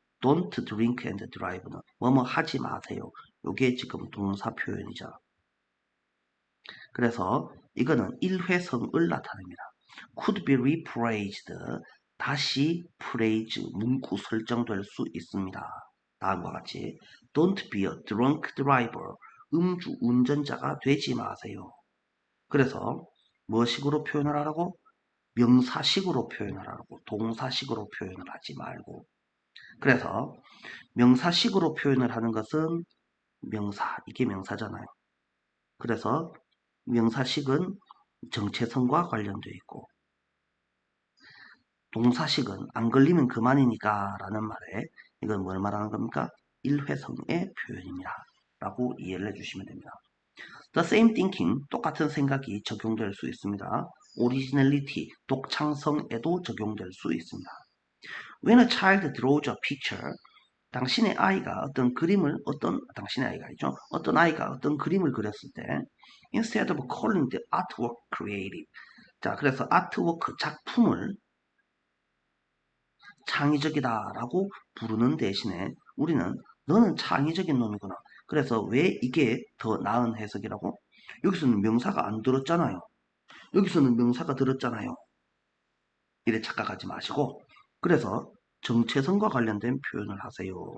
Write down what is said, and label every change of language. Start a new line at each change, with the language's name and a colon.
English: Don't drink and drive
Korean: 는 뭐뭐 하지 마세요. 이게 지금 동사 표현이죠. 그래서 이거는 일회성을 나타냅니다.
English: Could be rephrased.
Korean: 다시 phrase, 문구 설정될 수 있습니다. 다음과 같이
English: Don't be a drunk driver.
Korean: 음주 운전자가 되지 마세요. 그래서 뭐식으로 표현을 하라고? 명사식으로 표현을 하라고. 동사식으로 표현을 하지 말고. 그래서 명사식으로 표현을 하는 것은 명사, 이게 명사잖아요. 그래서 명사식은 정체성과 관련되어 있고 동사식은 안 걸리면 그만이니까 라는 말에 이건 뭘 말하는 겁니까? 일회성의 표현입니다. 라고 이해를 해주시면 됩니다.
English: The same thinking,
Korean: 똑같은 생각이 적용될 수 있습니다. Originality, 독창성에도 적용될 수 있습니다.
English: When a child draws a picture,
Korean: 당신의 아이가 당신의 아이가 어떤 아이가 어떤 그림을 그렸을 때,
English: instead of calling the artwork creative.
Korean: 자, 그래서 아트워크, 작품을 창의적이다라고 부르는 대신에 우리는 너는 창의적인 놈이구나. 그래서 왜 이게 더 나은 해석이라고? 여기서는 명사가 안 들었잖아요. 여기서는 명사가 들었잖아요. 이래 착각하지 마시고 그래서 정체성과 관련된 표현을 하세요.